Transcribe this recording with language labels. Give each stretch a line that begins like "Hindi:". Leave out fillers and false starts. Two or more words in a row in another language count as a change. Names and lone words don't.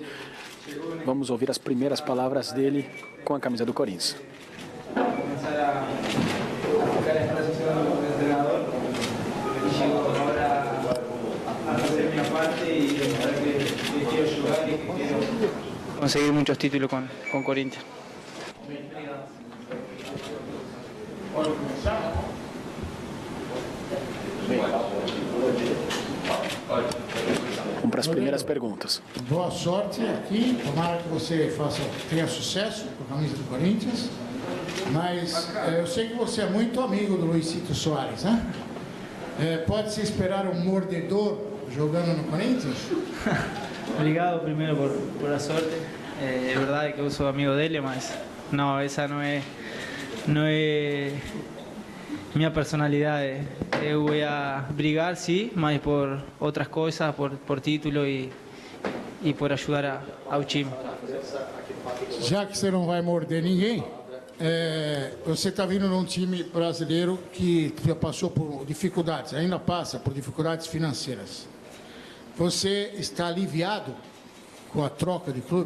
Portuguese: Vamos ouvir as primeiras palavras dele com a camisa do Corinthians.
Spanish: Conseguir muchos títulos con Corinthians.
Portuguese: Vamos para as primeiras perguntas. Boa sorte aqui, tomara que você tenha sucesso com a camisa do Corinthians, mas eu sei que você é muito amigo do Luizito Soares, né? Pode-se esperar um mordedor jogando no Corinthians?
Spanish: Obrigado primero por la suerte. Es verdad que yo soy amigo de él, mas no, esa no es mi personalidad. Yo voy a brigar, sí, mas por otras cosas, por título y por ayudar
Portuguese: ao time. Já que você não vai morder ninguém, você está vindo num time brasileiro que já passou por dificuldades, ainda passa por dificuldades financeiras. Você está aliviado com a troca de clube?